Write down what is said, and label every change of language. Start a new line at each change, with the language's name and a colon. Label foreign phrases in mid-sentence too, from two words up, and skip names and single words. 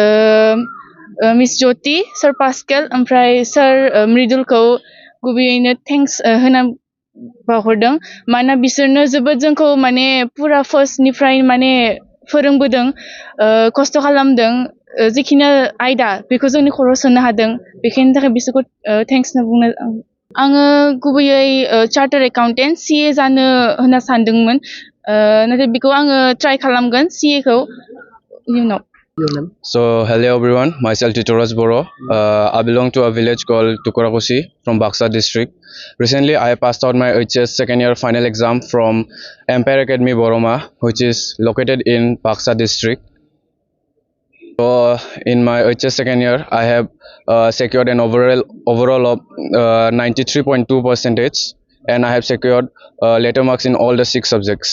Bodo: मिस ज्योति सार पास्केल ओमफ्राय सार मृदुलखौ गुबैयैनो थेंक्स होना बावहरदों मानोना बिसोरनो जोबोद जोंखौ माने पुरा फार्स्टनिफ्राय माने फोरोंबोदों खस्थ' खालामदों जिखिनि आयदा बेखौ जोंनि खर'आव सोनो हादों बेखायनि थाखाय बिसोरखौ थेंक्स होनना बुंनो आङो गुबैयै
English: chartered accountant
Bodo: CA जानो होनना सानदोंमोन नाथाय बेखौ आङो ट्राइ खालामगोन CA खौ इयुनाव
English: So hello everyone, myself Titoras Boro. I belong to a village called Tukurakosi from Baksa district. Recently I passed out my HS second year final exam from Empire Academy Boroma, which is located in Baksa district. So in my HS second year I have secured an overall of 93.2%, and I have secured letter marks in all the 6 subjects.